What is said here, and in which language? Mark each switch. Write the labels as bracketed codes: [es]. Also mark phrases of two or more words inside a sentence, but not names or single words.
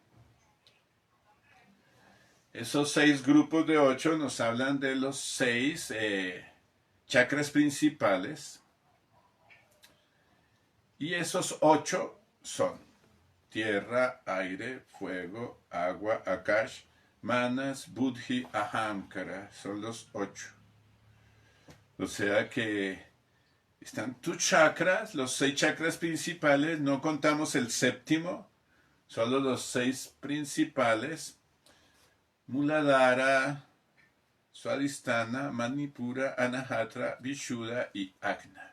[es] Esos 6 grupos de 8 nos hablan de los 6 chakras principales. Y esos 8 son tierra, aire, fuego, agua, akash, manas, buddhi, ahamkara. Son los 8. O sea que están tus chakras, los 6 chakras principales, no contamos el séptimo, solo los 6 principales. Muladhara, Swadhisthana, Manipura, Anahatra, Vishuddha y Ajna.